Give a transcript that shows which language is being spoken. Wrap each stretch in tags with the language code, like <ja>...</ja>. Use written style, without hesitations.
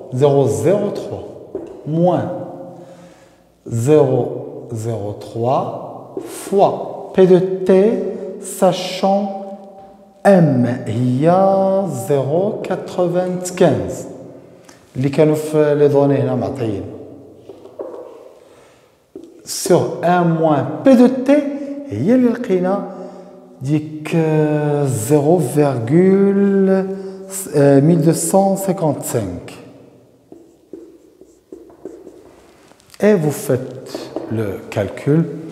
<fr>0,03 moins 0,03 fois P de T, sachant M, il y a 0,95.</fr> <ar>اللي كانوا في</ar> <fr>les données</fr> <ar>هنا معطيين.</ar> <fr>Sur 1 moins P de T,</fr> <ar>هي اللي لقينا ديك</ar> <fr>0,1255. Et vous faites le calcul.</fr>